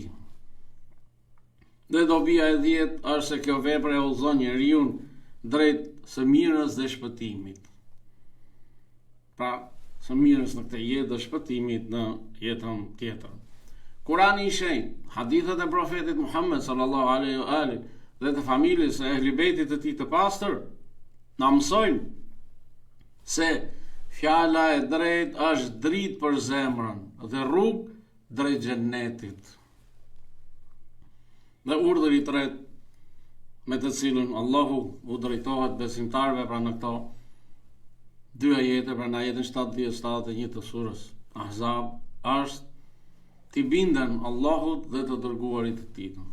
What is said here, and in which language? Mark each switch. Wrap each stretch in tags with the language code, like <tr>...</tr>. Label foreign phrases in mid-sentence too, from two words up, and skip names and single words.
<sq>Dhe dobia e 10 është se kjo vepër e udhëzon njeriu drejt së mirës dhe shpëtimit. Pra, së mirës në këtë jetë dhe shpëtimit në jetën tjetër. Kurani i Shenjtë, hadithet e profetit Muhammed</sq> <ar>sallallahu alaihi wa alihi</ar> <sq>dhe të familjes e ehli bejtit të tij të pastër na mësojnë se fjala e drejtë është dritë për zemrën dhe rrugë drejt xhennetit. Dhe urdhri i tretë me të cilën Allahu u drejtohet besimtarëve pra në këto dy ajete, pra në ajetin 70-71 të surës Ahzab, është t'i binden Allahut dhe të dërguarit të tij.</sq>